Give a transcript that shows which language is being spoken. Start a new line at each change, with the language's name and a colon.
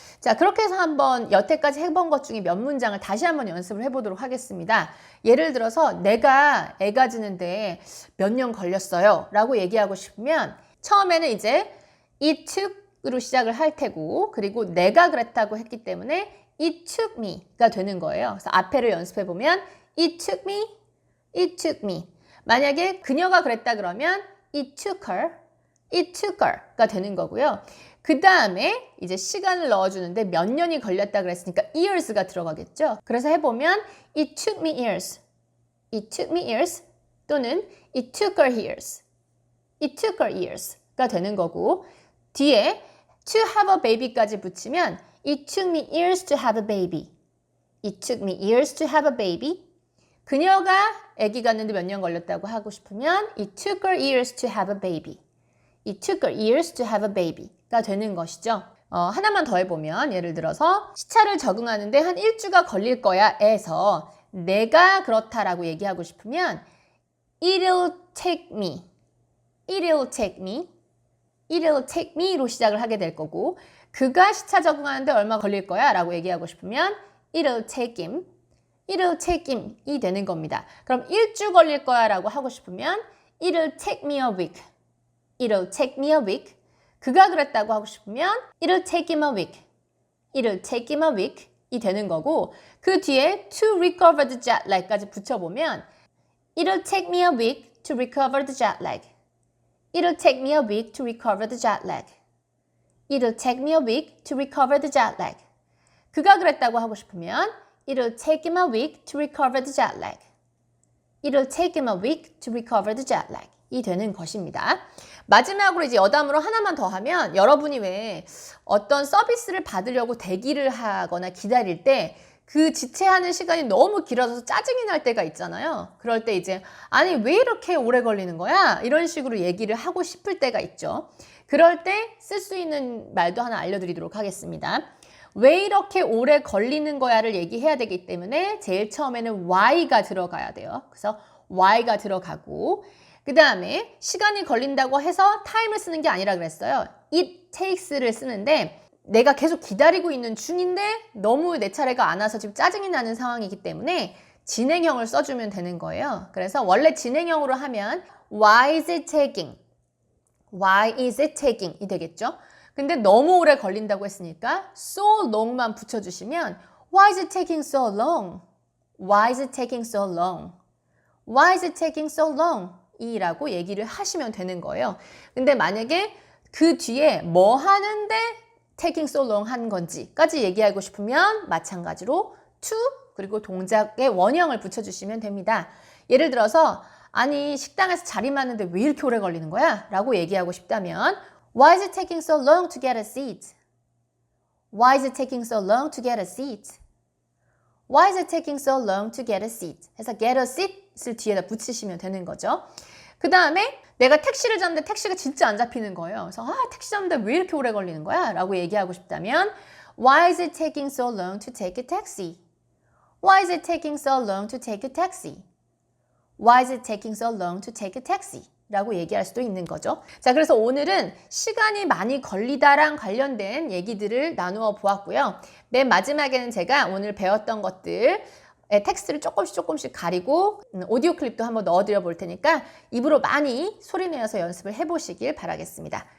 Korean: 자, 그렇게 해서 한번 여태까지 해본 것 중에 몇 문장을 다시 한번 연습을 해보도록 하겠습니다. 예를 들어서 내가 애 가지는데 몇 년 걸렸어요 라고 얘기하고 싶으면 처음에는 이제 it took으로 시작을 할 테고 그리고 내가 그랬다고 했기 때문에
English: it took me
Korean: 가 되는 거예요. 그래서 앞에를 연습해보면
English: it took me, it took me.
Korean: 만약에 그녀가 그랬다 그러면
English: it took her
Korean: 가 되는 거고요. 그 다음에 이제 시간을 넣어주는데 몇 년이 걸렸다 그랬으니까 years가 들어가겠죠.
English: 그래서 해보면 it took me years, it took me years 또는 it took her years, it took her years가 되는 거고 뒤에 to have a baby까지 붙이면 it took me years to have a baby, it took me years to have a baby.
Korean: 그녀가 아기 갖는데 몇 년 걸렸다고 하고 싶으면
English: it took her years to have a baby. It took her years to have a baby가 되는 것이죠.
Korean: 하나만 더 해보면 예를 들어서 시차를 적응하는데 한 1주가 걸릴 거야 에서 내가 그렇다라고 얘기하고 싶으면
English: it'll take me, it'll take me, it'll
Korean: take me로 시작을 하게 될 거고 그가 시차 적응하는데 얼마 걸릴 거야 라고 얘기하고 싶으면
English: it'll take him, it'll take him
Korean: 이 되는 겁니다. 그럼 1주 걸릴 거야 라고 하고 싶으면
English: it'll take me a week, it'll take me a week. 그가 그랬다고 하고 싶으면 it'll take him a week, it'll take him a week이 되는 거고 그 뒤에 to recover the jet lag까지 붙여보면 it'll take me a week to recover the jet lag, it'll take me a week to recover the jet lag, it'll take me a week to recover the jet lag.
Korean: 그가 그랬다고 하고 싶으면
English: it'll take him a week to recover the jet lag. It'll take him a week to recover the jet lag.
Korean: 이 되는 것입니다. 마지막으로 이제 여담으로 하나만 더 하면 여러분이 왜 어떤 서비스를 받으려고 대기를 하거나 기다릴 때 그 지체하는 시간이 너무 길어져서 짜증이 날 때가 있잖아요. 그럴 때 이제 아니 왜 이렇게 오래 걸리는 거야? 이런 식으로 얘기를 하고 싶을 때가 있죠. 그럴 때 쓸 수 있는 말도 하나 알려드리도록 하겠습니다. 왜 이렇게 오래 걸리는 거야를 얘기해야 되기 때문에 제일 처음에는 why가 들어가야 돼요. 그래서 why가 들어가고 그 다음에 시간이 걸린다고 해서 time을 쓰는 게 아니라 그랬어요. it takes를 쓰는데 내가 계속 기다리고 있는 중인데 너무 내 차례가 안 와서 지금 짜증이 나는 상황이기 때문에 진행형을 써주면 되는 거예요. 그래서 원래 진행형으로 하면
English: why is it taking? Why is it taking? 이 되겠죠.
Korean: 근데 너무 오래 걸린다고 했으니까 so long만 붙여주시면
English: Why is it taking so long? Why is it taking so long? Why is it taking so long?
Korean: 이라고 얘기를 하시면 되는 거예요. 근데 만약에 그 뒤에 뭐 하는데
English: taking so long
Korean: 한 건지까지 얘기하고 싶으면 마찬가지로 to 그리고 동작의 원형을 붙여주시면 됩니다. 예를 들어서 아니 식당에서 자리맞는데 왜 이렇게 오래 걸리는 거야? 라고 얘기하고 싶다면
English: Why is it taking so long to get a seat? Why is it taking so long to get a seat? Why is it taking so long to get a seat?
Korean: 해서 get a seat을 뒤에다 붙이시면 되는 거죠. 그 다음에 내가 택시를 잡는데 택시가 진짜 안 잡히는 거예요. 그래서 택시 잡는데 왜 이렇게 오래 걸리는 거야? 라고 얘기하고 싶다면
English: Why is it taking so long to take a taxi? Why is it taking so long to take a taxi? Why is it taking so long to take a taxi?
Korean: 라고 얘기할 수도 있는 거죠. 자, 그래서 오늘은 시간이 많이 걸리다랑 관련된 얘기들을 나누어 보았고요. 맨 마지막에는 제가 오늘 배웠던 것들의 텍스트를 조금씩 가리고 오디오 클립도 한번 넣어드려 볼 테니까 입으로 많이 소리내어서 연습을 해보시길 바라겠습니다.